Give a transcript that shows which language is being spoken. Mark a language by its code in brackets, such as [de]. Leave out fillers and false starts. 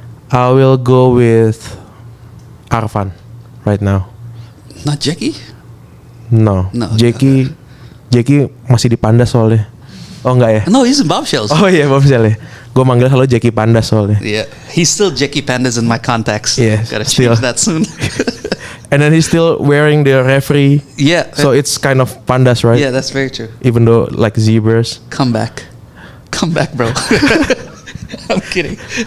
[en] I will go with Arfan right now. Not Jackie? No, No, [id] Jackie masih di Pandas soalnya. Oh enggak ya? [en] No, he's in Bombshells. [id] Oh iya Bombshell ya. Gue manggil selalu Jackie Pandas soalnya. [en] Yeah. He's still Jackie Pandas in my contacts. Yeah, Gotta still. change that soon. And then he's still wearing the referee. yeah. So it's kind of Pandas, right? yeah, that's very true. Even though like zebras. Come back. Come back, bro. I'm kidding.